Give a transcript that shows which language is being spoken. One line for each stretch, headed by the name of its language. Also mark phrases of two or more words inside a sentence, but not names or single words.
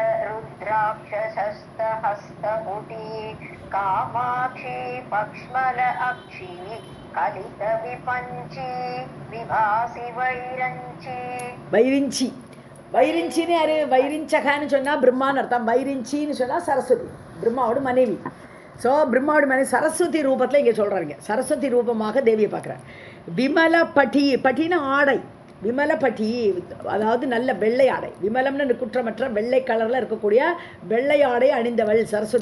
Sanskrit: रुद्राक्षसस्तहस्तकुटी कामाक्षी पक्ष्मल अक्षी कलित विपञ्ची विभासि वैरञ्ची.
Tamil: வைரிஞ்சி, வைரிஞ்சின்னு யாரு? வைரிஞ்சகான்னு சொன்னால் பிரம்மான்னு அர்த்தம். வைரிஞ்சின்னு சொன்னால் சரஸ்வதி, பிரம்மாவோட மனைவி. ஸோ பிரம்மாவோட மனைவி சரஸ்வதி ரூபத்தில் இங்கே சொல்கிறாங்க. சரஸ்வதி ரூபமாக தேவியை பார்க்குறாங்க. விமல பட்டி, பட்டின ஆடை, விமலப்பட்டி அதாவது நல்ல வெள்ளை ஆடை, விமலம்னு குற்றமற்ற வெள்ளை கலரில் இருக்கக்கூடிய வெள்ளை ஆடை அணிந்தவள் சரஸ்வதி.